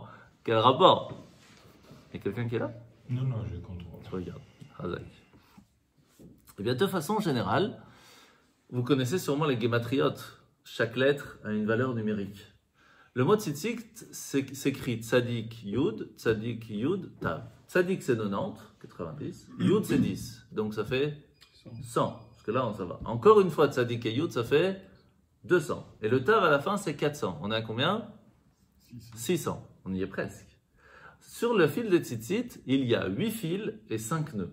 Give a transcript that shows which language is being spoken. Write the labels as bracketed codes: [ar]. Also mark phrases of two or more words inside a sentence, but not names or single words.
[fr] Quel rapport? Il y a quelqu'un qui est là? Non, je contrôle. Je regarde. Eh bien, de façon générale, vous connaissez sûrement les gématriotes. Chaque lettre a une valeur numérique. Le mot tzitzit s'écrit [he] צדיק יוד, [fr] tav. Tzadik c'est 90, yud c'est 10, donc ça fait 100. Parce que là, ça va. Encore une fois, tzadik et yud, ça fait 200. Et le tav à la fin, c'est 400. On est à combien? 600. On y est presque. Sur le fil de tzitzit, il y a 8 fils et 5 nœuds.